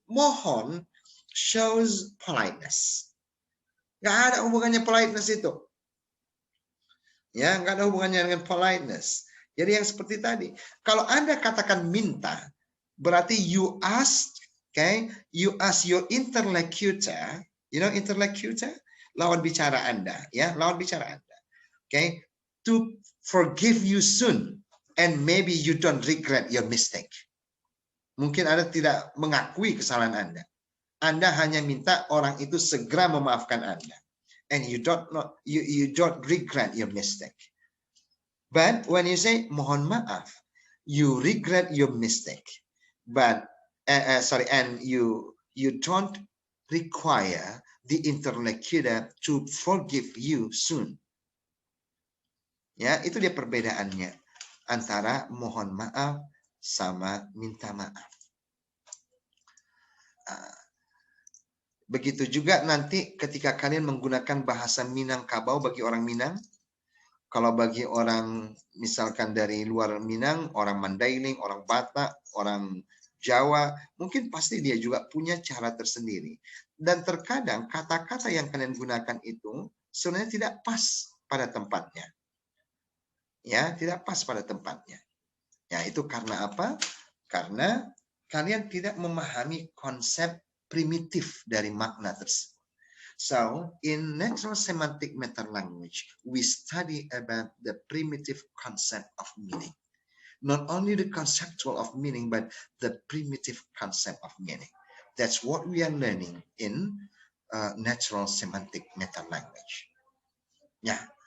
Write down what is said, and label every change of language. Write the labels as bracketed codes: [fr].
[en] Mohon shows politeness. [id] Nggak ada hubungannya politeness itu. Ya, nggak ada hubungannya dengan politeness. Jadi yang seperti tadi. Kalau Anda katakan minta, berarti [en] you ask, okay? You ask your interlocutor, you know interlocutor? [id] Lawan bicara Anda, ya, lawan bicara Anda. Okay? [en] To forgive you soon and maybe you don't regret your mistake. [id] Mungkin Anda tidak mengakui kesalahan Anda. Anda hanya minta orang itu segera memaafkan Anda. [en] And you don't regret your mistake. But when you say mohon maaf, you regret your mistake. But and you don't require the interlocutor to forgive you soon. [id] Ya, itu dia perbedaannya antara mohon maaf sama minta maaf. Begitu juga nanti ketika kalian menggunakan bahasa Minangkabau bagi orang Minang. Kalau bagi orang misalkan dari luar Minang, orang Mandailing, orang Batak, orang Jawa, mungkin pasti dia juga punya cara tersendiri. Dan terkadang kata-kata yang kalian gunakan itu sebenarnya tidak pas pada tempatnya. Ya, tidak pas pada tempatnya. Ya, itu karena apa? Karena kalian tidak memahami konsep primitif dari makna tersebut. [en] So, in natural semantic metalanguage, we study about the primitive concept of meaning. Not only the conceptual of meaning, but the primitive concept of meaning. That's what we are learning in natural semantic metalanguage. Yeah.